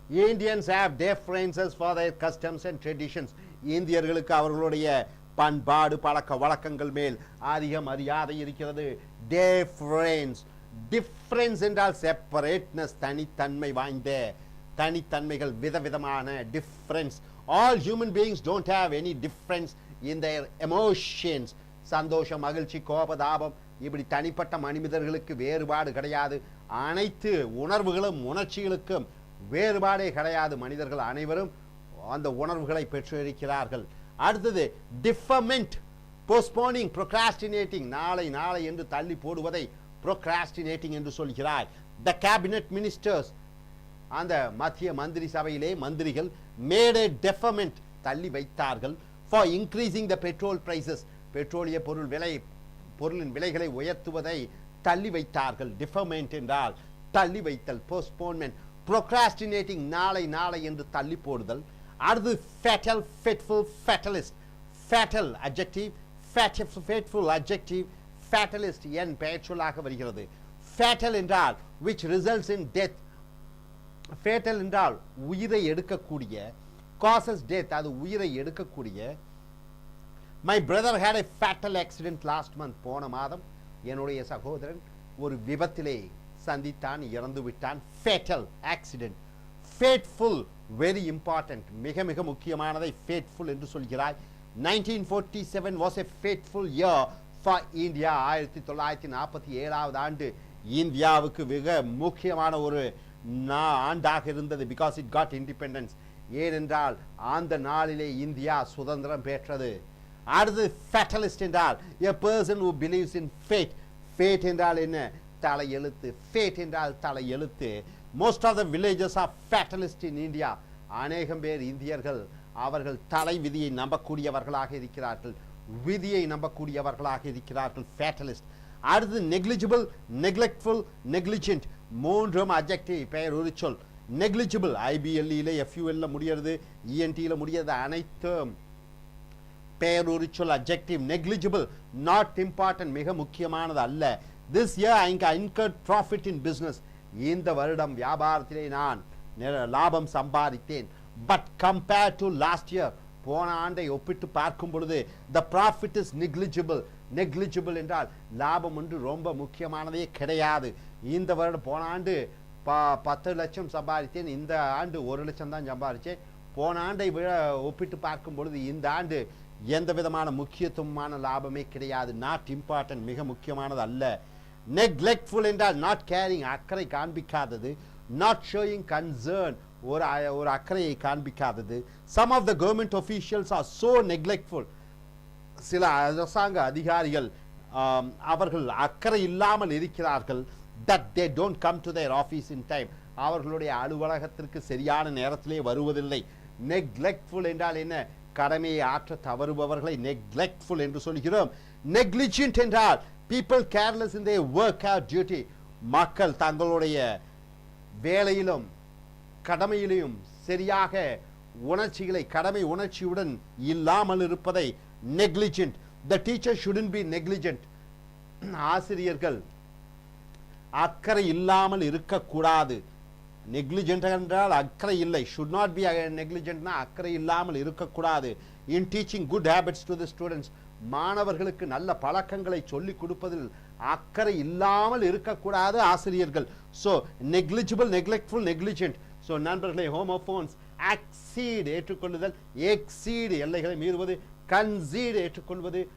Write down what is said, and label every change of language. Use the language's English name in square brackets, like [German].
[English] Indians have differences for their customs and traditions, [Tamil] இந்தியர்களுக்கு அவர்களுடைய பண்பாடு பழக்க வழக்கங்கள் மேல் அதிக மரியாதை இருக்கிறது. டிஃபரன்ஸ். டிஃபரன்ஸ் என்றால் செப்பரேட்னஸ், தனித்தன்மை வாய்ந்த, தனித்தன்மைகள், விதவிதமான. Difference [English] All human beings don't have any difference in their emotions. [Tamil] சந்தோஷம், மகிழ்ச்சி, கோபதாபம் இப்படி தனிப்பட்ட மனிதர்களுக்கு வேறுபாடு கிடையாது. அனைத்து உணர்வுகளும் உணர்ச்சிகளுக்கும் வேறுபாடே கிடையாது. மனிதர்கள் அனைவரும் அந்த உணர்வுகளை பெற்றிருக்கிறார்கள். அடுத்தது டிஃபர்மெண்ட், போஸ்ட்போனிங், procrastinating, நாளை நாளை என்று தள்ளி போடுவதை procrastinating என்று சொல்கிறார். [English] The cabinet ministers, [Tamil] அந்த மத்திய மந்திரி சபையிலே மந்திரிகள் [English] made a deferment, [Tamil] தள்ளி வைத்தார்கள், [English] for increasing the petrol prices, [Tamil] பெட்ரோலிய பொருளின் விலைகளை உயர்த்துவதை தள்ளி வைத்தார்கள். டிஃபர்மெண்ட் என்றால் தள்ளி வைத்தல், போஸ்ட்போன்மெண்ட். procrastinating, நாளை நாளை என்று தள்ளி போடுதல். அடுத்து fatal, fateful, fatalist. fatal adjective, fateful adjective, fatalist என் பெயர்ச்சொல்லாக வருகிறது. [English] fatal என்றால் which results in death. [Tamil] fatal என்றால் உயிரை எடுக்கக்கூடிய, [English] causes death, [Tamil] அது உயிரை எடுக்கக்கூடிய. [English] My brother had a fatal accident last month. [Tamil] போன மாதம் என்னுடைய சகோதரன் ஒரு விபத்திலே சந்தித்தான், இறந்து விட்டான். fatal accident. fateful, [English] very important, [Tamil] மிக மிக முக்கியமானதை fateful என்று சொல்கிறாய். [English] 1947 was a fateful year for India. [Tamil] 1947 ஆண்டு இந்தியாவுக்கு மிக முக்கியமான ஒரு ஆண்டாக இருந்தது. [English] because it got independence, [Tamil] ஏனென்றால் அந்த நாளிலே இந்தியா சுதந்திரம் பெற்றது. [English] அடுத்து fatalist என்றால் a person who believes in fate. [Tamil] fate என்றால் என்ன? தலையெழுத்து. fate என்றால் தலையெழுத்து. [English] most of the villagers are fatalist in India. [Tamil] அநேகம் பேர் இந்தியர்கள் அவர்கள் தலை விதியை நம்பக்கூடியவர்களாக இருக்கிறார்கள், விதியை நம்பக்கூடியவர்களாக இருக்கிறார்கள். fatalist. அடுத்து negligible, neglectful, negligent, மூன்றும் adjective, பெயர் ஒரு சொல். negligible, IBLE FUL முடியாது, ENT முடியாது, அனைத்தும் பெயர் ஒரு சொல், adjective. negligible, not important, மிக முக்கியமானது அல்ல. [English] this year I incurred profit in business. [Tamil] இந்த வருடம் வியாபாரத்திலே நான் லாபம் சம்பாதித்தேன். [English] but compared to last year, [Tamil] போன ஆண்டை ஒப்பிட்டு பார்க்கும் பொழுது [English] the profit is negligible. [Tamil] negligible என்றால் லாபம் ஒன்று ரொம்ப முக்கியமானதே கிடையாது. இந்த வருடம் போன ஆண்டு 10 லட்சம் சம்பாதித்தேன், இந்த ஆண்டு 1 லட்சம் தான் சம்பாதிச்சேன். போன ஆண்டை ஒப்பிட்டு பார்க்கும் பொழுது இந்த ஆண்டு எந்த விதமான முக்கியத்துவமான லாபமே கிடையாது. [English] not important, [Tamil] மிக முக்கியமானது அல்ல. நெக்லெக்ட்ஃபுல் என்றால் நாட் கேரிங், அக்கறை காண்பிக்காதது. [English] not showing concern, [Tamil] ஒரு அக்கறையை காண்பிக்காதது. [English] Some of the government officials are so neglectful. [Tamil] சில அரசாங்க அதிகாரிகள் அவர்கள் அக்கறை இல்லாமல் இருக்கிறார்கள். [English] that they don't come to their office in time, [Tamil] அவர்களுடைய அலுவலகத்திற்கு சரியான நேரத்திலே வருவதில்லை. நெக்லெக்ட்ஃபுல் என்றால் என்ன? கடமையை ஆற்ற தவறுபவர்களை நெக்லெக்ட்ஃபுல் என்று சொல்கிறோம். நெக்லிஜென்ட் என்றால் [English] people careless in their work or duty, [Tamil] மக்கள் தங்களுடைய வேலையிலும் கடமையிலும் சரியாக உணர்ச்சிகளை கடமை உணர்ச்சியுடன் இல்லாமல் இருப்பதை negligent. [English] the teacher shouldn't be negligent. [Tamil] ஆசிரியர்கள் அக்கறை இல்லாமல் இருக்கக்கூடாது. நெக்லிஜென்ட் என்றால் அக்கறை இல்லை. [English] should not be [Tamil] negligentனா அக்கறை இல்லாமல் இருக்கக்கூடாது. [English] in teaching good habits to the students, [Tamil] மாணவர்களுக்கு நல்ல பழக்கங்களை சொல்லிக் கொடுப்பதில் அக்கறை இல்லாமல் இருக்கக்கூடாது ஆசிரியர்கள். so negligible, neglectful, negligent. so நண்பர்களே, ஹோமோஃபோன்ஸ் exceed ஏற்றுக்கொள்ளுதல், exceed எல்லைகளை மீறுவது, concede ஏற்றுக்கொள்வது.